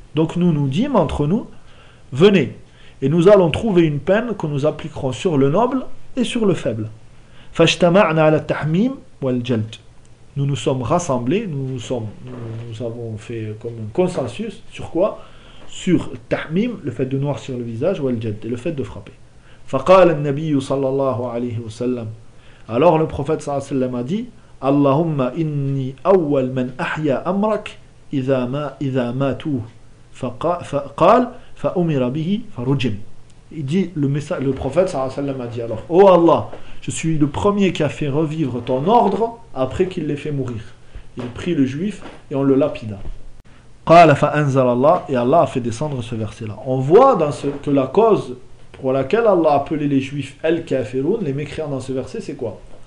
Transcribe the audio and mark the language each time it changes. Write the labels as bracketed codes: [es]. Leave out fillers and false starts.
[fr] Donc nous nous dîmes entre nous: venez, et nous allons trouver une peine que nous appliquerons sur le noble et sur le faible. [ar] فَاجْتَمَعْنَا عَلَى التَّحْمِيمِ وَالْجَلْدِ. [fr] Nous nous sommes rassemblés, nous avons fait comme un consensus sur quoi? Sur tahmim, le fait de noircir le visage, ou al-jadd, le fait de frapper. [ar] فَقَالَ النَّبِيُّ صَلَّى اللَّهُ عَلَيْهِ وَسَلَّمَ. [fr] Alors le prophète sallallahu alayhi wa sallam a dit: [ar] اللهم إني أول من أحيا أمرك إذا ماتوا فقال فأمر به فرجم. [fr] Il dit, le prophète sallallahu alayhi wa sallam a dit alors: oh Allah, je suis le premier qui a fait revivre ton ordre après qu'il l'ait fait mourir. Il prit le juif et on le lapida. [ar] قال فأنزل الله [fr] et Allah a fait descendre ce verset-là. On voit dans ce, que la cause pour laquelle Allah a appelé les juifs al-kafiroun, les mécréants dans ce verset, c'est quoi?